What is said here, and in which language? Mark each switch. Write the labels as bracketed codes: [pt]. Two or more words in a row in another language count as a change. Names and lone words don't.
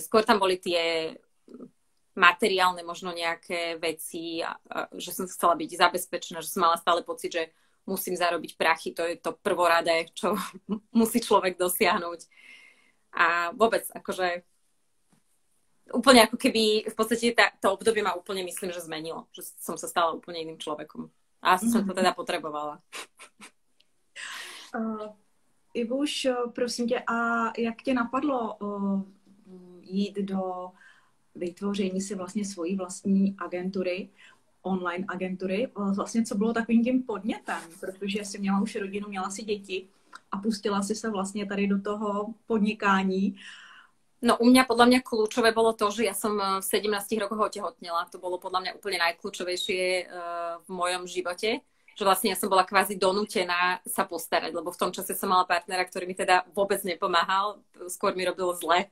[sk] Skôr tam boli tie materiálne možno nejaké veci, že som chcela byť zabezpečená, že som mala stále pocit, že musím zarobiť prachy, to je to prvoradé, čo musí človek dosiahnuť. A vôbec akože úplne ako keby v podstate to obdobie ma úplne myslím, že zmenilo. Že som sa stala úplne iným človekom. A asi som to teda potrebovala. [cs] Ivuš, prosím tě, a jak tě napadlo jít do vytvoření si vlastně svojí vlastní agentury, online agentury? Vlastně co bylo takovým tím podnětem? Protože jsi měla už rodinu, měla si děti a pustila si se vlastně tady do toho podnikání. [sk] No u mňa podľa mňa kľúčové bolo to, že ja som v 17 rokoch otehotnela. To bolo podľa mňa úplne najkľúčovejšie v mojom živote. Že vlastne ja som bola kvázi donútená sa postarať, lebo v tom čase som mala partnera, ktorý mi teda vôbec nepomáhal. Skôr mi robil zle.